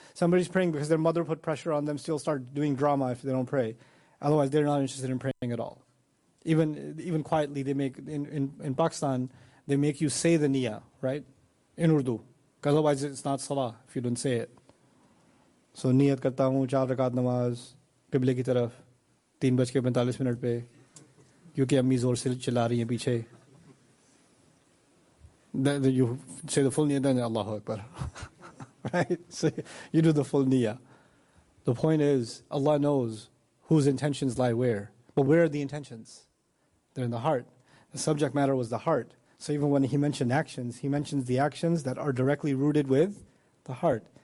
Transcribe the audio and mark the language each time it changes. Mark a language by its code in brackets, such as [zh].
[en] Somebody's praying because their mother put pressure on them, still start doing drama if they don't pray. Otherwise, they're not interested in praying at all. Even quietly, they make in Pakistan, they make you say the niyyah, right? In Urdu. Because otherwise it's not salah if you don't say it. [ur] تو نیت کرتا ہوں، 4 رکعت نماز، قبلہ کی طرف، 3:45 پہ، کیونکہ امی زور سے چلا رہی ہے پیچھے۔ [en] Then you say the full niyyah, then Allahu Akbar. Right? So you do the full niyyah. The point is, Allah knows whose intentions lie where. But where are the intentions? They're in the heart. The subject matter was the heart. So even when he mentioned actions, he mentions the actions that are directly rooted with the heart.